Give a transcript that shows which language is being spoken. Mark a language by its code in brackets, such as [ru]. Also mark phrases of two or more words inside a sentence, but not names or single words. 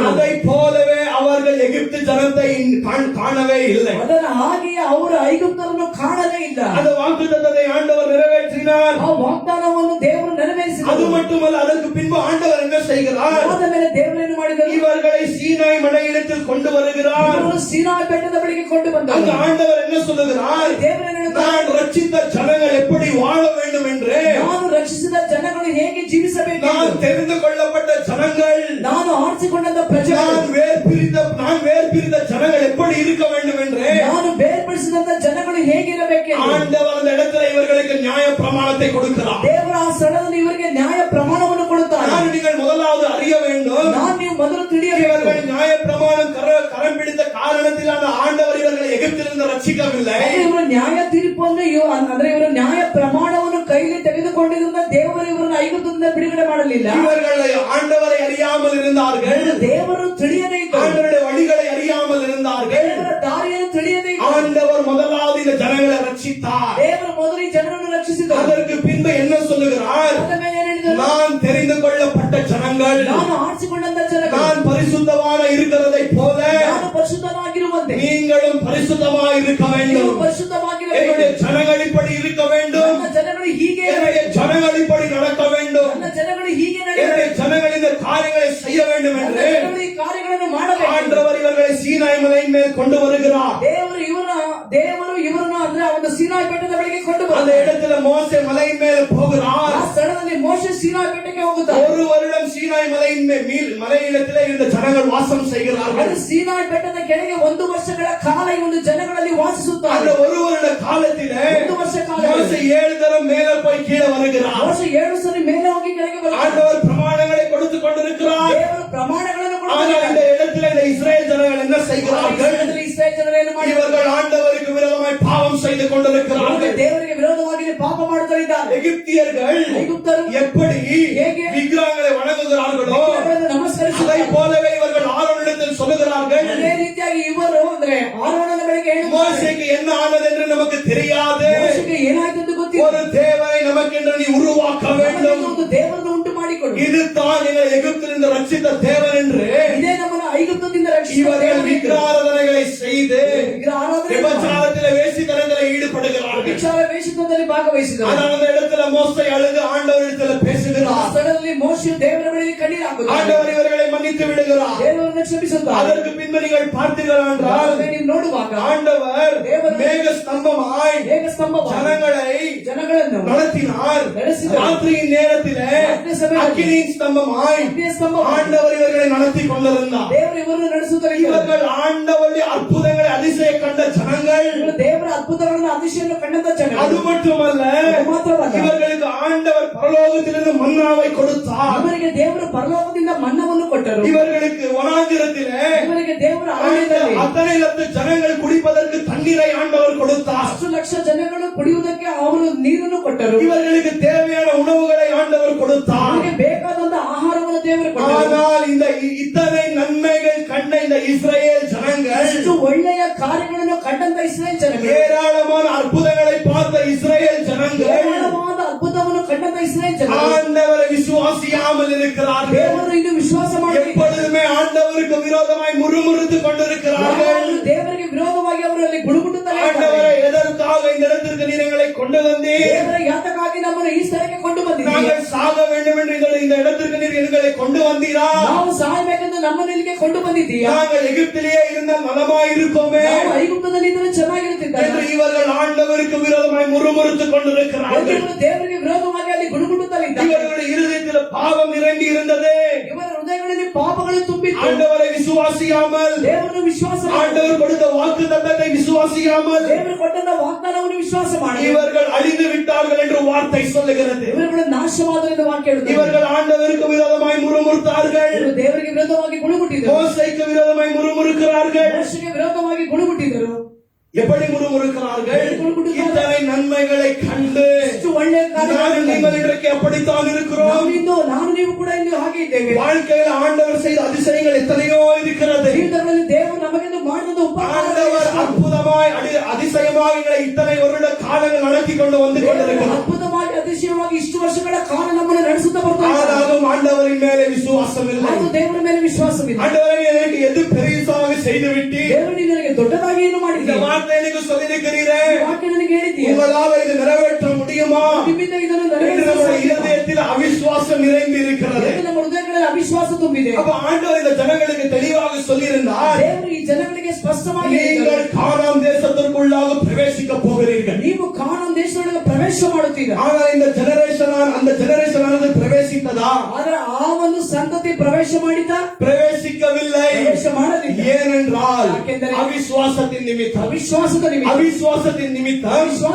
[ta] அதை போலவே அவர்கள் எகிப்து ஜனத்தை காணவே இல்லை. [kn] ಅದರ ಹಾಗೆಯೇ ಅವರು ಐಗುಪ್ತರನ್ನು ಕಾಣಲೇ ಇಲ್ಲ. [ta] அந்த வாக்குத்தத்தத்தை ஆண்டவர் நிறைவேற்றினார். [kn] ಆ ವಾಗ್ದಾನವನ್ನು ದೇವರು [ta] அது [kn] ನೆರವೇರಿಸಿದರು. [ta] மட்டுமல்ல, அதற்கு பின்பு ஆண்டவர் என்ன செய்கிறார்? [kn] ಆದ ಮೇಲೆ ದೇವರೇನು ಮಾಡಿದರು? [ta] இவர்களை சீனாய் மலையிடத்தில் கொண்டு வருகிறார். [kn] ಇವರು ಸೀನಾಯಿ ಬೆಟ್ಟದ ಬಳಿಗೆ ಕೊಂಡು [ta] அங்கு [kn] ಬಂದರು. [ta] ஆண்டவர் என்ன சொல்லுகிறார்? [kn] ದೇವರೇನು ಹೇಳುತ್ತಾರೆ? [ta] நான் ரட்சித்த ஜனங்கள் எப்படி வாழ வேண்டும் என்று, [kn] ನಾನು ರಕ್ಷಿಸಿದ ಜನಗಳು ಹೇಗೆ ಜೀವಿಸಬೇಕು, [ta] நான் தெரிந்து கொள்ளப்பட்ட ஜனங்கள், [kn] ನಾನು ಆರಿಸಿಕೊಂಡಂತ ಪ್ರಜೆಗಳು, [ta] நான் வேர் பிரிந்த ஜனங்கள் எப்படி இருக்க வேண்டும் என்று [kn] ನಾನು ಬೇರ್ಪಡಿಸಿದಂತ ಜನಗಳು ಹೇಗಿರಬೇಕು [ta] ஆண்டவர் அந்த இடத்துல இவர்களுக்கு நியாய பிரமாணத்தை கொடுக்கிறார். [kn] ದೇವರ ಆ ಸ್ಥಳದಲ್ಲಿ ಇವರಿಗೆ ನ್ಯಾಯ ಪ್ರಮಾಣವನ್ನು ಕೊಡುತ್ತಾರೆ. [ta] நான் நீங்கள் முதலாவது அறிய வேண்டும், [kn] ನಾನು ನೀವು ಮೊದಲು ತಿಳಿಯಬೇಕು. [ta] இவர்கள் நியாய பிரமாணம் கரம் பிடித்த காரணத்தில் அந்த ஆண்டவர் இவர்களை எகிப்திலிருந்து ரட்சிக்கவில்லை. [kn] ಇವರು ನ್ಯಾಯ ತೀರ್ಪು ಅಂದ್ರೆ ಇವರು ನ್ಯಾಯ ಪ್ರಮಾಣವನ್ನು ಕೈಲಿ ತೆಗೆದುಕೊಂಡಿದ್ರಿಂದ ದೇವರು ಇವರನ್ನು ಐಗುಪ್ತದಿಂದ ಬಿಡುಗಡೆ ಮಾಡಲಿಲ್ಲ. [ta] இவர்கள் ஆண்டவரை அறியாமல் இருந்தார்கள், [kn] ದೇವರು ತಿಳಿಯದೇ ಇದ್ದರು, [ta] ஆண்டவருடைய வழிகளை அறியாமல் இருந்தார்கள். [kn] ದೇವರ ದಾರಿಯನ್ನು ತಿಳಿಯದೇ ಇದ್ದರು. [ta] ஆண்டவர் முதலாவது இந்த ஜனங்களை ரட்சித்தார். [kn] ದೇವರು ಮೊದಲು ಈ ಜನರನ್ನು ರಕ್ಷಿಸಿದರು. [ta] அதற்கு பின்பு என்ன சொல்லுகிறார்? [kn] ಅದ ಮೇಲೆ ಏನು ಹೇಳಿದರು? [ta] நான் தெரிந்து கொள்ளப்பட்ட ஜனங்கள், [kn] ನಾನು ಆರಿಸಿಕೊಂಡಂತ ಜನಗಳು, [ta] நான் பரிசுத்தமான இருக்கிறதை போல [kn] ನಾನು ಪರಿಶುದ್ಧವಾಗಿರುವಂತೆ [ta] நீங்களும் பரிசுத்தமாக இருக்க [kn] ನೀವು [ta] வேண்டும். [kn] ಪರಿಶುದ್ಧವಾಗಿರಬೇಕು. [ta] என்னுடைய ஜனங்கள் இப்படி இருக்க வேண்டும், [kn] ನನ್ನ ಜನಗಳು ಹೀಗೆ [ta] என்னுடைய [kn] ಇರಬೇಕು. [ta] ஜனங்கள் இப்படி நடக்க வேண்டும், [kn] ನನ್ನ ಜನಗಳು ಹೀಗೆ [ta] என்னுடைய [kn] ನಡೆಯಬೇಕು. [ta] ஜனங்கள் இந்த காரியங்களை செய்ய வேண்டும் [kn] ನನ್ನ [ta] என்று [kn] ಜನಗಳು ಈ ಕಾರ್ಯಗಳನ್ನು ಮಾಡಬೇಕು. [ta] ஆண்டவர் இவர்களை சீனாய் மலையின் மேல் கொண்டு வருகிறார். [kn] ದೇವರು ಇವರನ್ನು ಅಂದ್ರೆ ಆ ಒಂದು ಸೀನಾಯಿ ಬೆಟ್ಟದ ಬಳಿಗೆ ಕೊಂಡು [ta] அந்த [kn] ಬಂದ [ta] இடத்துல மோசே மலையின் மேல் போகிறார். [kn] ಆ ಸ್ಥಳದಲ್ಲಿ ಮೋಶೆ ಸೀನಾಯಿ ಬೆಟ್ಟಕ್ಕೆ ಹೋಗುತ್ತಾರೆ. [ta] ஒரு வருடம் சீனாய் மலையின் மலையிடத்திலே இருந்த ஜனங்கள் வாசம் செய்கிறார்கள். [kn] ಅದು ಸೀನಾಯಿ ಬೆಟ್ಟದ ಕೆಳಗೆ 1 ವರ್ಷಗಳ ಕಾಲ ಈ ಒಂದು ಜನಗಳಲ್ಲಿ [ta] அந்த [kn] ವಾಸಿಸುತ್ತಾರೆ. [ta] ஒரு வருட காலத்திலே [kn] 1 ವರ್ಷ ಕಾಲ [ta] மோசே 7 தரம் மேலே போய் கீழே வருகிறார். [kn] ಮೋಶೆ 7 ಸರಿ ಮೇಲೆ ಹೋಗಿ ಕೆಳಗೆ ಬರುತ್ತಾರೆ. [ta] ஆண்டவர் பிரமாணங்களை கொடுத்து கொண்டிருக்கிறார். [kn] ದೇವರು ಪ್ರಮಾಣಗಳನ್ನು [ta] ஆனால் [kn] ಕೊಡುತ್ತಾರೆ. [ta] இந்த இடத்துல இந்த இஸ்ரேல் ஜனங்கள் என்ன செய்கிறார்கள்? [kn] ಇಸ್ರಾಯೇಲ್ ಜನರು ಏನು ಮಾಡಿದರು? [ta] இவர்கள் ஆண்டவருக்கு விரோதமாய் பாவம் செய்து கொண்டிருக்கிறார்கள். [kn] ದೇವರಿಗೆ ವಿರೋಧವಾಗಿ ಪಾಪ ಮಾಡುತ್ತಿದ್ದಾರೆ. [ta] எகிப்தியர்கள் [kn] ಐಗುಪ್ತರು [ta] எப்படி [kn] ಹೇಗೆ [ta] விக்கிரகங்களை வணங்குகிறார்களோ [kn] ವಿಗ್ರಹಗಳನ್ನು ನಮಸ್ಕರಿಸುತ್ತಾರೆ. [ta] அதை போலவே இவர்கள் ஆரோனிடத்தில் சொல்லுகிறார்கள், [kn] ಅದೇ ರೀತಿಯಾಗಿ ಇವರು ಅಂದ್ರೆ ಆರೋನನ ಬಳಿಗೆ ಹೇಳುತ್ತಾರೆ, [ta] மோசேக்கு என்ன ஆனது என்று நமக்கு தெரியாது, [kn] ಮೋಶೆಗೆ ಏನಾಯ್ತು ಅಂತ ಗೊತ್ತಿಲ್ಲ, [ta] ஒரு தேவனை நமக்கென்று நீ உருவாக்க வேண்டும், [kn] ಒಂದು ದೇವರನ್ನು ಉಂಟು ಮಾಡಿಕೊಡು, [ta] இதுதான் எங்களை எகிப்திலிருந்து ரட்சித்த தேவன் என்று [kn] ಇದೇ ನಮ್ಮನ್ನು ಐಗುಪ್ತದಿಂದ ರಕ್ಷಿಸಿದ [ta] இவர்கள் [kn] ದೇವರು. [ta] விக்கிராராதனைகளை செய்து [kn] ವಿಗ್ರಹ ಆರಾಧನೆ [ta] விபச்சாரத்திலே வேசித்தனங்களை ஈடுபடுகிறார்கள். [kn] ವಿಚಾರ ವೇಷದಲ್ಲಿ ಭಾಗವಹಿಸಿದರು. [ta] ஆனால் அந்த இடத்துல மோசே அழுது ஆண்டவரிடத்துல [kn] ಆ [ta] பேசுகிறார். [kn] ಸ್ಥಳದಲ್ಲಿ ಮೋಶೆ ದೇವರ ಬಳಿಗೆ ಕಣ್ಣೀರು ಹಾಕುತ್ತಾರೆ. [ta] ஆண்டவர் இவர்களை மன்னித்து விடுகிறார். [kn] ದೇವರನ್ನು ಕ್ಷಮಿಸುತ್ತಾರೆ. [ta] அதற்கு பின்பு நீங்கள் பார்த்தீர்கள் என்றால் [kn] ಆಮೇಲೆ ನೀವು ನೋಡುವಾಗ [ta] ஆண்டவர் மேக ஸ்தம்பமாய் [kn] ಮೇಘ ಸ್ತಂಭವಾಗಿ ಜನಗಳನ್ನು [ta] நடத்தினார். [kn] ನಡೆಸಿದರು. [ta] ராத்திரியின் நேரத்திலே [kn] ರಾತ್ರಿ ಸಮಯದಲ್ಲಿ [ta] அக்கினியின் ஸ்தம்பமாய் [kn] ಅಗ್ನಿಯ ಸ್ತಂಭವಾಗಿ [ta] ஆண்டவர் இவர்களை நடத்தி கொண்டிருந்தார். [kn] ದೇವರು ಇವರನ್ನು ನಡೆಸುತ್ತಾರೆ. [ta] இவர்கள் ஆண்டவருடைய அற்புதங்களை அதிசய கண்ட ஜனங்கள். [kn] ಇವರು ದೇವರ ಅದ್ಭುತಗಳನ್ನು அதிசಯವನ್ನು ಕಂಡಂತ ಜನ. [ta] அது மட்டுமல்ல, [kn] ಅದು ಮಾತ್ರವಲ್ಲ, [ta] இவர்களுக்கு ஆண்டவர் பரலோகத்திலிருந்து மன்னாவை கொடுத்தார். [kn] ಇವರಿಗೆ ದೇವರು ಪರಲೋಕದಿಂದ ಮನ್ನವನ್ನು ಕೊಟ್ಟರು. [ta] இவர்களுக்கு வனாந்திரத்திலே [kn] ಇವರಿಗೆ ದೇವರ ಅರಣ್ಯದಲ್ಲಿ [ta] அத்தனை லட்ச ஜனங்கள் குடிப்பதற்கு தண்ணீரை ஆண்டவர் கொடுத்தார். [kn] 10 ಲಕ್ಷ ಜನಗಳು ಕುಡಿಯುವುದಕ್ಕೆ ಅವರು ನೀರನ್ನು ಕೊಟ್ಟರು. [ta] இவர்களுக்கு தேவையான உணவுகளை ஆண்டவர் கொடுத்தார். [kn] ಅವರಿಗೆ ಬೇಕಾದಂತ ಆಹಾರವನ್ನು ದೇವರು ಕೊಟ್ಟರು. [ta] ஆனால் இந்த இத்தனை நன்மைகள் கண்ட இந்த இஸ்ரேல் ஜனங்கள், [kn] ಇಷ್ಟು ಒಳ್ಳೆಯ ಕಾರ್ಯಗಳನ್ನು ಕಂಡಂತ ಇಸ್ರಾಯೇಲ್ ಜನಗಳು, [ta] ஏராளமான அற்புதங்களை பார்த்த இஸ்ரேல் ஜனங்கள் [kn] ಏರಾಳವಾದ ಅದ್ಭುತವನ್ನು ಕಂಡಂತ ಇಸ್ರಾಯೇಲ್ ಜನಗಳು [ta] ஆண்டவரை விசுவாசியா விசுவாசியாமல் இருக்கிறார்கள். [kn] ದೇವರು ಇನ್ನು ವಿಶ್ವಾಸ ಮಾಡಲಿಲ್ಲ. [ta] எப்பொழுதுமே ஆண்டவருக்கு விரோதமாய் முறுமுறுத்து கொண்டிருக்கிறார்கள். [kn] ದೇವರಿಗೆ ವಿರೋಧವಾಗಿ ಅವರಲ್ಲಿ ಗುಣಗುಟ್ಟುತ್ತಾರೆ. [ta] ஆண்டவரே, எதற்காக இந்த இடத்திற்கு நீர் எங்களை கொண்டு வந்தீர்? [kn] ದೇವರ ಯಾತಕ್ಕಾಗಿ ನಮ್ಮನ್ನು ಈ ಸ್ಥಳಕ್ಕೆ ಕೊಂಡು ಬಂದಿದ್ದೀರಿ? [ta] நாங்கள் சாக வேண்டும் என்று இந்த இடத்திற்கு நீர் எங்களை கொண்டு வந்தீரா? [kn] ನಾವು ಸಾಯಬೇಕೆಂದು ನಮ್ಮನ್ನು ಇಲ್ಲಿಗೆ ಕೊಂಡು ಬಂದಿದ್ದೀಯಾ? [ta] நாங்கள் எகிப்திலேயே இருந்த நலமாய் இருக்கோமே [kn] ನಾವು ಐಗುಪ್ತದಲ್ಲಿ ಇದ್ದರೆ ಚೆನ್ನಾಗಿರುತ್ತಿದ್ದಾರೆ [ta] என்று இவர்கள் ஆண்டவருக்கு விரோதமாய் முறுமுறுத்து கொண்டிருக்கிறார்கள். [kn] ದೇವರಿಗೆ ವಿರೋಧವಾಗಿ ಅಲ್ಲಿ ಗುಣಗುಟ್ಟುತ್ತಲೇ ಇದ್ದಾರೆ. [ta] இவர்களுடைய இருதயத்தில் பாவம் இறங்கி இருந்தது. [kn] ಇವರ ಹೃದಯಗಳಲ್ಲಿ ಪಾಪಗಳು ತುಂಬಿತ್ತು. [ta] ஆண்டவரை விசுவாசியாமல், [kn] ದೇವರನ್ನು ವಿಶ್ವಾಸ ಮಾಡಿ, [ta] ஆண்டவர் கொடுத்த வாக்குத்தத்தத்தை விசுவாசியாமல் [kn] ದೇವರು ಕೊಟ್ಟಂತ ವಾಗ್ದಾನವನ್ನು ವಿಶ್ವಾಸ ಮಾಡಿ [ta] இவர்கள் அழிந்து விட்டார்கள் என்று வார்த்தை சொல்லுகிறது. [kn] ಇವರುಗಳು ನಾಶವಾದರೆಂದು ವಾಕ್ಯ ಹೇಳುತ್ತದೆ. [ta] இவர்கள் ஆண்டவருக்கு விரோதமாய் முறுமுறுத்தார்கள். [kn] ಇವರು ದೇವರಿಗೆ ವಿರೋಧವಾಗಿ ಗುಣಗುಟ್ಟಿದರು. [ta] மோசேக்கு விரோதமாய் முறுமுறுக்கிறார்கள். [kn] ಮೋಶೆಗೆ ವಿರೋಧವಾಗಿ ಗುಣಗುಟ್ಟಿದರು. [ta] எப்படி முறுமுறுக்கிறார்கள்? இத்தனை நன்மைகளை கண்டு [kn] ಇಷ್ಟು ಒಳ್ಳೆಯ [ta] நானும் நீங்கள் இன்றைக்கு அப்படித்தான் இருக்கிறோம். [kn] ನಾನು ನೀವು ಕೂಡ ಇಲ್ಲಿ ಹಾಗೆ ಇದ್ದೇವೆ. [ta] வாழ்க்கையில் ஆண்டவர் செய்த அதிசயங்கள் எத்தனையோ இருக்கிறது. [kn] ಜೀವಿತದಲ್ಲಿ ದೇವರು ನಮಗೆಂದು ಮಾಡಿದ [ta] ஆண்டவர் அற்புதமாய் அதிசயமாக எங்களை இத்தனை வருட காலங்கள் நடத்தி கொண்டு வந்து கொண்டிருக்கிறார். [kn] ಅದ್ಭುತವಾಗಿ ಅತಿಶಯವಾಗಿ ಇಷ್ಟು ವರ್ಷಗಳ ಕಾಲ ನಮ್ಮನ್ನು ನಡೆಸುತ್ತಾ ಬರ್ತಾರೆ. [ta] ஆனாலும் ஆண்டவரின் மேலே விசுவாசம் இல்லை. [kn] ಅದು ದೇವರ ಮೇಲೆ ವಿಶ್ವಾಸವಿಲ್ಲ. [ta] ஆண்டவரே, எனக்கு எது பெரிசாக செய்து விட்டு [kn] ದೇವರು ನನಗೆ ದೊಡ್ಡದಾಗಿ ಏನು [ta] இந்த [kn] ಮಾಡಿದ್ದೀರಿ? [ta] வார்த்தை எனக்கு சொல்லியிருக்கிறீரே, [kn] ವಾಕ್ಯ ನನಗೆ ಹೇಳಿದ್ದೀರಿ. [ta] உங்களால் இது நிறைவேற்ற முடியுமா [kn] ನಿಮ್ಮಿಂದ ಇದನ್ನು [ta] என்று நம்முடைய [kn] ನೆರವೇರಿಸಲು [ta] இதயத்தில் அவிசுவாசம் நிறைந்து இருக்கிறது. [kn] ನಮ್ಮ ಹೃದಯಗಳಲ್ಲಿ ಅವಿಶ್ವಾಸ ತುಂಬಿದೆ. [ta] அப்ப ஆண்டவர் இந்த ஜனங்களுக்கு தெளிவாக சொல்லியிருந்தார், [kn] ದೇವರು ಈ ಜನಗಳಿಗೆ ಸ್ಪಷ್ಟವಾಗಿ [ta] நீங்கள் கானான் தேசத்திற்குள்ளாக பிரவேசிக்க போகிறீர்கள். [kn] ನೀವು ಕಾನಾನ್ ದೇಶದೊಳಗೆ ಪ್ರವೇಶ ಮಾಡುತ್ತೀರಾ. [ta] ஆனால் இந்த அந்த ஜெனரேஷனானது பிரவேசித்ததா? [kn] ಆದ್ರೆ ಆ ಒಂದು ಸಂತತಿ ಪ್ರವೇಶ ಮಾಡಿದ? [ta] பிரவேசிக்கவில்லை. [kn] ಪ್ರವೇಶ ಮಾಡಲಿಲ್ಲ. [ta] ஏனென்றால் [kn] ಯಾಕೆಂದರೆ [ta] அவிசுவாசத்தின் நிமித்தம். [kn] ಅವಿಶ್ವಾಸದ ನಿಮಿತ್ತ